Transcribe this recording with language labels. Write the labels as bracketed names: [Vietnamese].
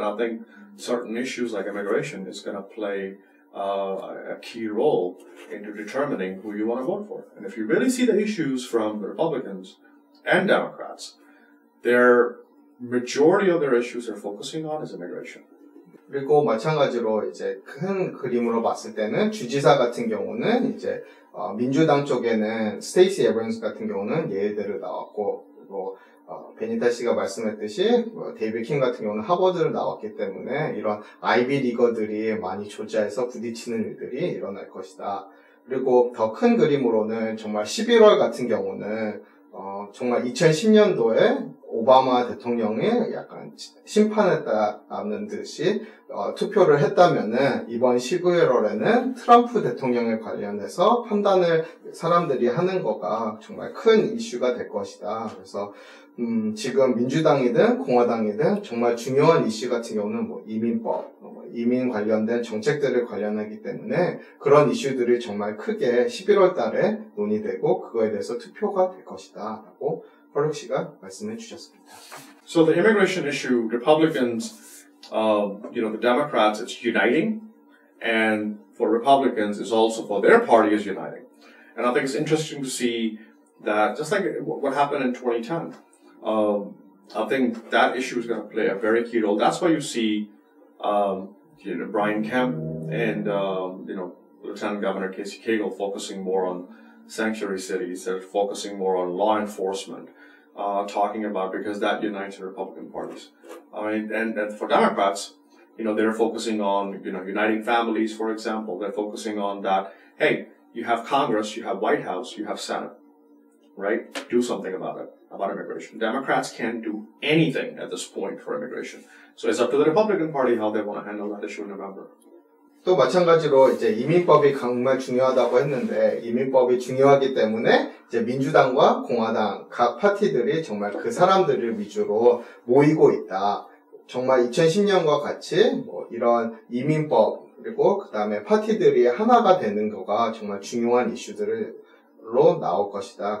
[English] And I think certain issues like immigration is going to play a key role into determining who you want to vote for. And if you really see the issues from the Republicans and Democrats, their majority of their issues they're focusing on is immigration. [Korean] 그리고 마찬가지로 이제 큰 그림으로 봤을 때는 주지사 같은 경우는 이제 민주당 쪽에는 스테이시 에버런스 같은 경우는 예일대를 나왔고, 그리고 베니타 씨가 말씀했듯이 데이비드 킹 같은 경우는 하버드를 나왔기 때문에 이런 아이비 리거들이 많이 조지아에서 부딪히는 일들이 일어날 것이다. 그리고 더 큰 그림으로는 정말 11월 같은 경우는 정말 2010년도에 오바마 대통령이 약간 심판했다는 듯이 투표를 했다면은 이번 11월에는 트럼프 대통령에 관련해서 판단을 사람들이 하는 거가 정말 큰 이슈가 될 것이다. 그래서 지금 민주당이든 공화당이든 정말 중요한 이슈 같은 경우는 뭐 이민법, 이민 관련된 정책들을 관련하기 때문에 그런 이슈들이 정말 크게 11월 달에 논의되고 그거에 대해서 투표가 될 것이다 라고 펄룩 씨가 말씀해 주셨습니다. [English] So the immigration issue, Republicans, the Democrats, it's uniting, and for Republicans, it's also for their party is uniting. And I think it's interesting to see that, just like what happened in 2010, I think that issue is going to play a very key role. That's why you see, Brian Kemp and, Lieutenant Governor Casey Cagle focusing more on sanctuary cities. They're focusing more on law enforcement, talking about, because that unites the Republican parties. And for Democrats, they're focusing on, uniting families, for example. They're focusing on that, hey, you have Congress, you have White House, you have Senate, right? Do something about it, about immigration. Democrats can't do anything at this point for immigration. So it's up to the Republican Party how they want to handle that issue in November. [Korean] 또 마찬가지로 이제 이민법이 정말 중요하다고 했는데, 이민법이 중요하기 때문에 이제 민주당과 공화당 각 파티들이 정말 그 사람들을 위주로 모이고 있다. 정말 2010년과 같이 이런 이민법 그리고 그 다음에 파티들이 하나가 되는 거가 정말 중요한 이슈들로 나올 것이다.